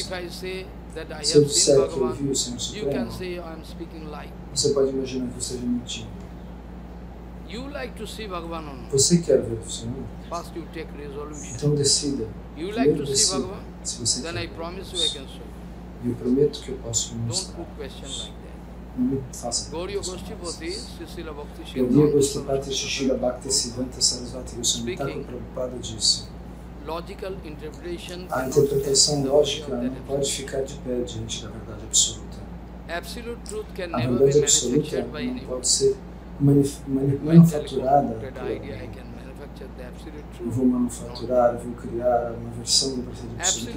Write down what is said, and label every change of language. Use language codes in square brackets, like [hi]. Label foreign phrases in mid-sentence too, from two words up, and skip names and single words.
[pt] Se eu disser que eu vi o Senhor Supremo, você pode imaginar que eu esteja mentindo. Você quer ver o Senhor? Então decida. Primeiro decida se você quer ver Deus. E eu prometo que eu posso lhe mostrar. Não me faça perguntas. Gaudiya Goshtipati Shri Bhakti Siddhanta Sarasvati Goswami Thakur Prabhupada disse: a interpretação lógica não pode ficar de pé diante da verdade absoluta. A verdade absoluta não pode ser manufaturada por alguém. Eu vou manufaturar, eu vou criar uma versão da verdade absoluta.